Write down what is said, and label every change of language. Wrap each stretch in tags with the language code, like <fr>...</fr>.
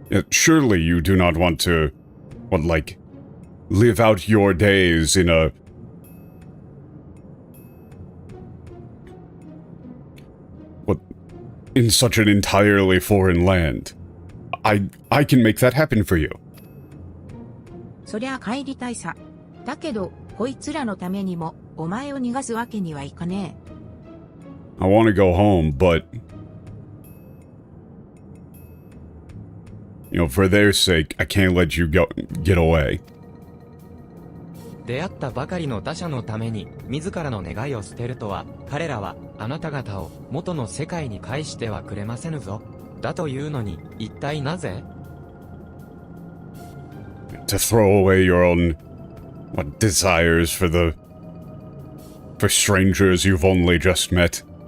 <en>Surely you do not want to, live out your days in a... in such an entirely foreign land. I can make that happen for you.</en> <ja>そりゃ帰りたいさ。だけど、こいつらのためにも、お前を逃がすわけにはいかね</ja> <en>I want to go home, but... for their sake, I can't let you get away.</en> <ja>出会ったばかりの他者のために、自らの願いを捨てるとは、彼らは、あなた方を、元の世界に返してはくれませぬぞ。だというのに、一体なぜ？</ja> <en>To throw away your own, desires for strangers you've only just met.</en>